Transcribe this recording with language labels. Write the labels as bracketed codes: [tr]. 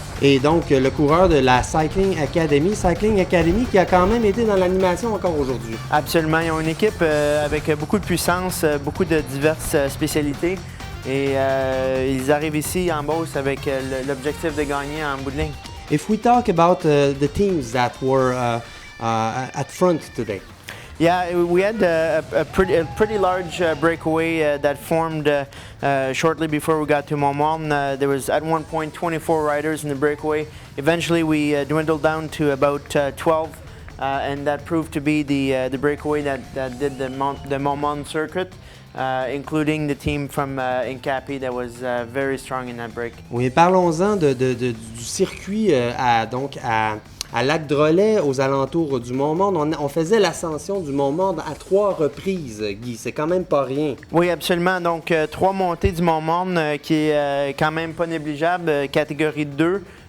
[fr] Et donc, le coureur de la Cycling Academy qui a quand même été dans l'animation encore aujourd'hui. Absolument, ils ont une équipe avec beaucoup de puissance, beaucoup de diverses spécialités. Et ils arrivent ici en Beauce avec l'objectif de gagner en bout de ligne. [en] If we talk about the teams that were at front today. Yeah, we had a pretty large breakaway that formed shortly before we got to Montmartre. There was at one point 24 riders in the breakaway. Eventually we dwindled down to about 12, and that proved to be the breakaway that did the Montmartre circuit. Including the team from Incapi that was very strong in that break. [fr] Oui, parlons-en du circuit à Lac-Drolet, aux alentours du Mont-Mord. On faisait l'ascension du Mont-Mord à 3 reprises, Guy. C'est quand même pas rien. Oui, absolument. Donc, 3 montées du Mont-Mord qui est quand même pas négligeable, catégorie 2.